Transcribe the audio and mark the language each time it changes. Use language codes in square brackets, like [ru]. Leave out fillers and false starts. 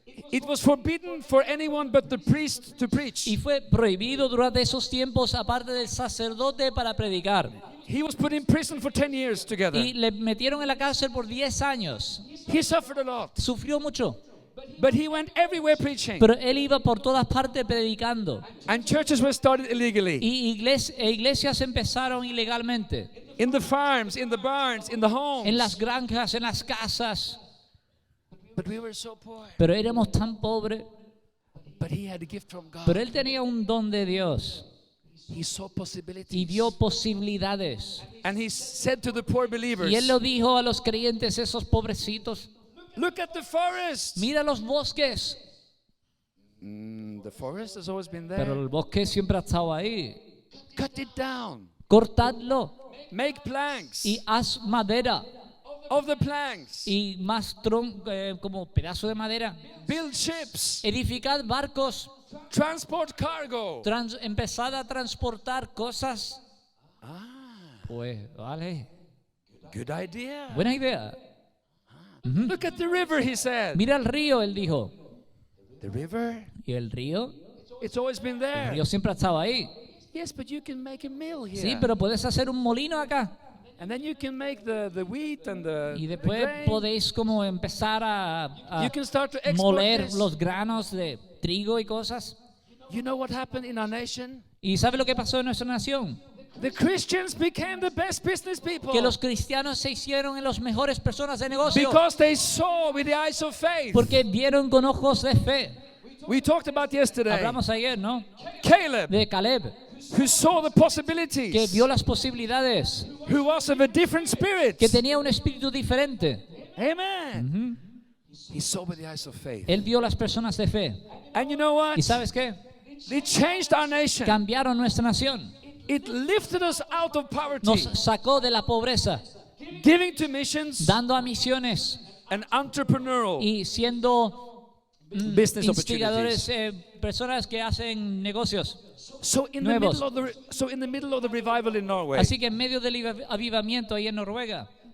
[en] it was forbidden for anyone but the priest to preach. [es] Y fue prohibido durante esos tiempos, aparte del sacerdote, para predicar. [en] He was put in prison for 10 years together. [es] Y le metieron en la cárcel por 10 años. [en] He suffered a lot, [es] Sufrió mucho. [en] but he went everywhere preaching. [es] Pero él iba por todas partes predicando. [en] And churches were started illegally. [es] Y iglesias empezaron ilegalmente. [en] In the farms, in the barns, in the homes. [es] En las granjas, en las casas. [en] But we were so poor. [es] Pero éramos tan pobres. [en] But he had a gift from God. [es] Pero él tenía un don de Dios. [en] He saw possibilities. [es] Y vio posibilidades. [en] And he said to the poor believers, [es] Y él lo dijo a los creyentes, esos pobrecitos. [en] look at the forest. [es] Mira los bosques. [en] The forest has always been [es] Pero [en] there. [es] el bosque siempre ha estado ahí. [en] Cut it down. [es] Cortadlo. [en] Make planks. [es] Y haz madera. [en] Of the planks. [es] Y más como pedazo de madera. [en] Build ships. [es] Edificad barcos. [en] Transport cargo. [es] Empezad a transportar cosas. Ah, Pues, vale. [en] good idea. [es] Buena idea. [en] Look at the river, he said. [es] Mira el río, él dijo. [en] The river? [es] ¿Y el río? [en] It's always been [es] El [en] there. [es] río siempre ha estado ahí. [en] Yes, but you can make a mill here. [es] Sí, pero puedes hacer un molino acá. [en] And then you can make the wheat and the [es] Y después [en] grain. [es] podéis como empezar a [en] You can start to export [es] moler [en] this. [es] los granos de trigo y cosas. [en] You know what happened in our nation? [es] ¿Y sabe lo que pasó en nuestra nación? [en] The Christians became the best business people. [es] Que los cristianos se hicieron en las mejores personas de negocio. [en] Because they saw with the eyes of faith. [es] Porque vieron con ojos de fe. [en] We talked about yesterday. [es] Hablamos ayer, ¿no? [en] Caleb, [es] De Caleb, [en] who saw the [es] que [en] possibilities, [es] vio las posibilidades, [en] who was of a different spirit. [es] que tenía un espíritu diferente. [en] Amen. He saw with the eyes of faith. [es] Él vio las personas de fe. [en] And you know what? [es] ¿Y sabes qué? [en] It changed our nation. [es] Cambiaron nuestra nación. [en] It lifted us out of poverty, [es] Nos sacó de la pobreza, [en] giving to missions [es] dando a misiones [en] and entrepreneurial. [es] y siendo [en] business [es] instigadores, [en] opportunities. [es] personas que hacen negocios. [en] So in [es] nuevos. [en] the middle of the revival in Norway, [es] Así que en medio del avivamiento ahí en Noruega,